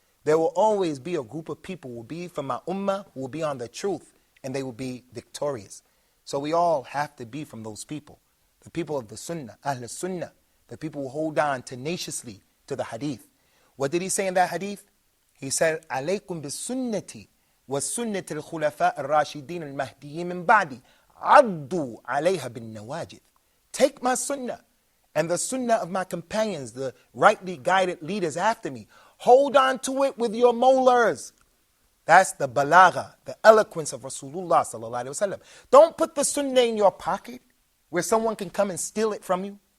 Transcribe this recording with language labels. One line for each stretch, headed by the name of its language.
English: There will always be a group of people who will be from my ummah, who will be on the truth, and they will be victorious. So we all have to be from those people. The people of the Sunnah, Ahl Sunnah, the people who hold on tenaciously to the hadith. What did he say in that hadith? He said,
Arabic: عليكم بالسنة والسنة الخلفاء الراشدين المهديين من بعدي عضوا عليها بالنواجذ.
English: Take my sunnah and the sunnah of my companions, the rightly guided leaders after me. Hold on to it with your molars. That's the balagha, the eloquence of Rasulullah sallallahu alaihi wasallam. Don't put the sunnah in your pocket where someone can come and steal it from you.